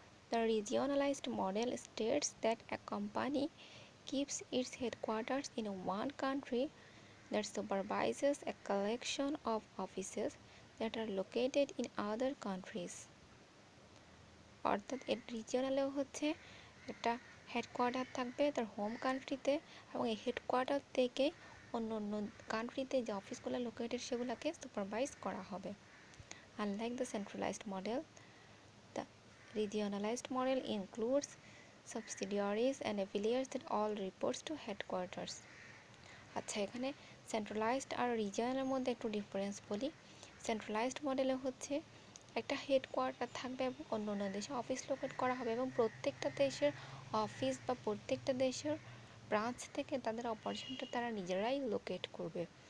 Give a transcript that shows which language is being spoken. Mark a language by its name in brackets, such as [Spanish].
[English] The regionalized model states that a company keeps its headquarters in one country that supervises a collection of offices that are located in other countries. [Bangla] অর্থাৎ এর রিজিওনালেও হচ্ছে একটা headquarter থাকবে তার home কান্ট্রিতে এবং এই হেডকোয়ার্টার থেকে অন্য কান্ট্রিতে যে অফিসগুলো লোকেটেড সেগুলোকে সুপারভাইজ করা হবে। [English] Unlike the centralized model, the regionalized model includes subsidiaries and affiliates that all reports to headquarters. [Bangla] আচ্ছা, এখানে সেন্ট্রালাইজড আর রিজিয়নালের মধ্যে একটু ডিফারেন্স বলি। সেন্ট্রালাইজড মডেলে হচ্ছে একটা হেডকোয়ার্টার থাকবে এবং অন্য দেশে অফিস লোকেট করা হবে এবং প্রত্যেকটা দেশের অফিস বা প্রত্যেকটা দেশের ব্রাঞ্চ থেকে তাদের অপারেশনটা তারা নিজেরাই লোকেট করবে।